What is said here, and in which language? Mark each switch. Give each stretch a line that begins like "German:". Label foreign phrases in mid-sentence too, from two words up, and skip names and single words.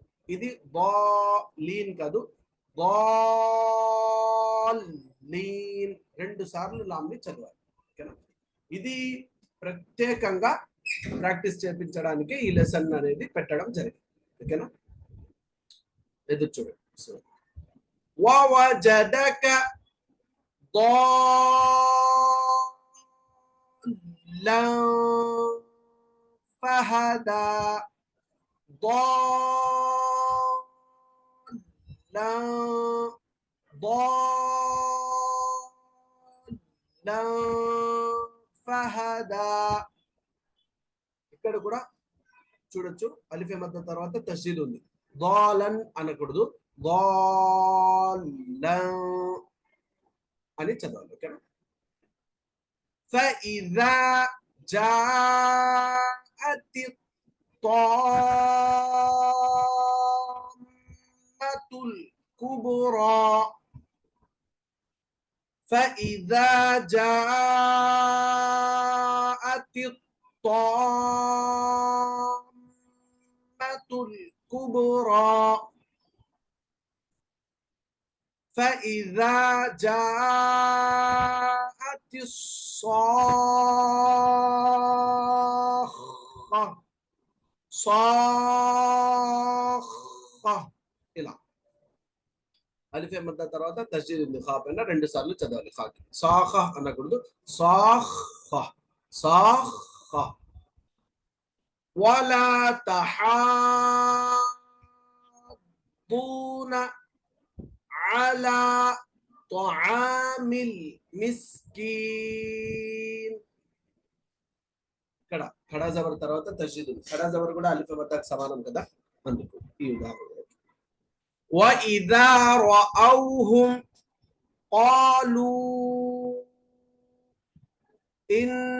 Telugu: ఇది బాలీన్ కాదు, బాలీన్. 2 సార్లు లాంని చదవాలి. ఓకేనా, ఇది ప్రత్యేకంగా ప్రాక్టీస్ చేయించడానికి ఈ లెసన్ అనేది పెట్టడం జరిగింది. ఓకేనా, ఎదురు చూడండి.
Arabic: వవజదక ضالا فهدى ضالا ضالا فهدى.
Telugu: ఇక్కడ కూడా చూడొచ్చు అలిఫే మద్ద తర్వాత తస్దీద్ ఉంది. ضالన్ అనకూడదు, ضالن అని చదవాలి. ఓకేనా.
Arabic: فإذا جاءت الطامة الكبرى فإذا جاءت الطامة الكبرى فإذا جاءت الصاخة صاخة
Telugu: ఇలా అలిఫే మద్ద తర్వాత తస్దీద్ ఉంది. ఖా పైన 2 సార్లు చదవాలి. ఖాకి సాఖ అనకూడదు, సాఖ సాఖ.
Arabic: ولا تحاضون على طعام المسكين.
Telugu: ఇక్కడ
Urdu: کھڑا زبر
Telugu: తర్వాత తస్దీద్ ఉంది.
Urdu: کھڑا زبر
Telugu: కూడా అలిఫ్ మద్దకు సమానం కదా, అందుకు ఈ ఉదాహరణ.
Arabic: وإذا رأوهم قالوا إن